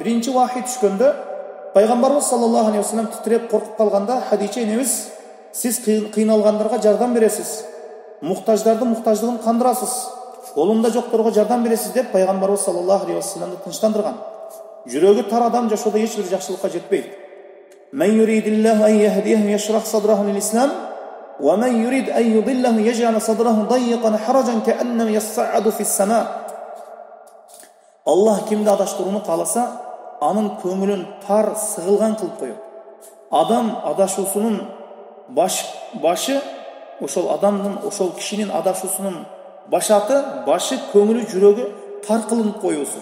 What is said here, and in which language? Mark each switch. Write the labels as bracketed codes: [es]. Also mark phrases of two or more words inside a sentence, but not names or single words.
[ky] Биринчи вахий түшкөндө пайгамбарыбыз [ar] صلى الله عليه وسلم [ky] титиреп коркуп калганда, Хадича энебиз, сиз кыйналгандарга жардам бересиз, муктаждардын муктаждыгын кандырасыз, колунда жокторго жардам бересиз деп пайгамбарыбыз [ar] صلى الله عليه وسلمды [ky] тынчтандырган. Жүрөгү тар адам жашоодо эч бир жакшылыкка жетпейт. [ar] من يرد الله أن يهديه يشرح صدره للإسلام ومن يرد أن يضله يجعل صدره ضيقا حرجا كأنما يصعد في السماء. [ky] Аллах кимди адаштырууну кааласа, анын көңүлүн тар, сыгылган кылып коет. Адам адашуусунун башы, ошол адамдын, ошол кишинин адашуусунун башаты, башы, көңүлү, жүрөгү тар кылынып коюусу.